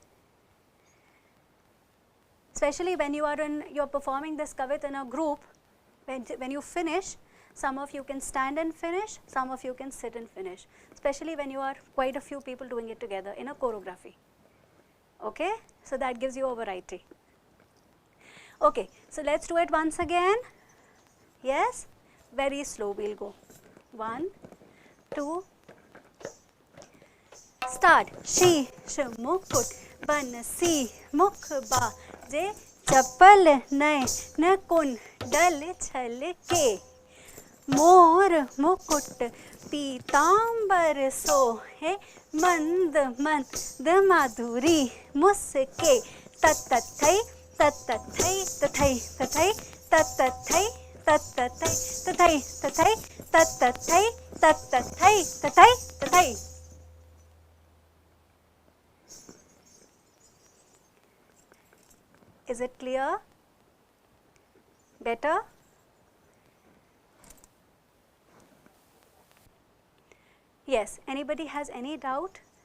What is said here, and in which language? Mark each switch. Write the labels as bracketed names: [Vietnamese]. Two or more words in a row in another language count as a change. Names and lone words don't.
[English] Especially when you're performing this kavit in a group, when you finish, some of you can stand and finish, some of you can sit and finish, especially when you are quite a few people doing it together in a choreography. Okay? So that gives you a variety. Okay, so let's do it once again. Yes? Very slow we'll go. 1, 2, start. [Hindi] शीश मुकुट बनसी मुख बाजे चप्पल नय न कुंडल छल के. मोर मुकुट पीतांबर सोहे मंद मंद माधुरी मुस्के. Tatathai, tatathai, tathai, tathai, tatathai, tatathai, tathai, tathai, tatathai, tatathai, tathai, tathai. [English] Is it clear? Better? Yes, anybody has any doubt?